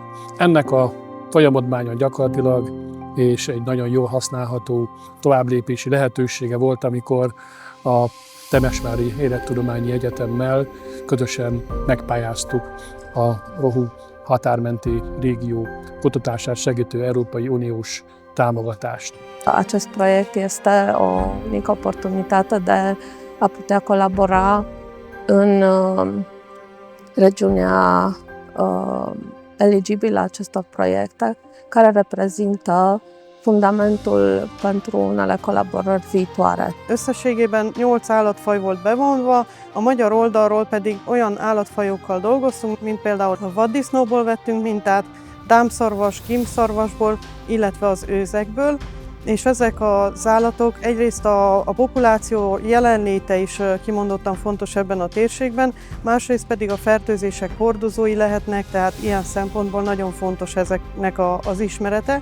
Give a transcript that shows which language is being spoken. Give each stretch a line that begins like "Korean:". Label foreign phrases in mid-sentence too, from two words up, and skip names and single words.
Hungarian: Ennek a folyamatmánya gyakorlatilag és egy nagyon jól használható továbblépési lehetősége volt, amikor a Temesvári Élettudományi Egyetemmel közösen megpályáztuk a Rohu határmenti régió kutatását segítő Európai Uniós támogatást.
Romanian: Acest proiect este o unică oportunitate de a putea colabora în regiunea eligibilă acestor proiecte, care reprezintă fundamentul pentru unele colaborări viitoare.
Hungarian: Összességében 8 állatfaj volt bevonva, a magyar oldalról pedig olyan állatfajokkal dolgoztunk, mint például a vaddisznóból vettünk mintát, dámszarvas, kímszarvasból, illetve az őzekből, és ezek az állatok egyrészt a populáció jelenléte is kimondottan fontos ebben a térségben, másrészt pedig a fertőzések hordozói lehetnek, tehát ilyen szempontból nagyon fontos ezeknek az ismerete.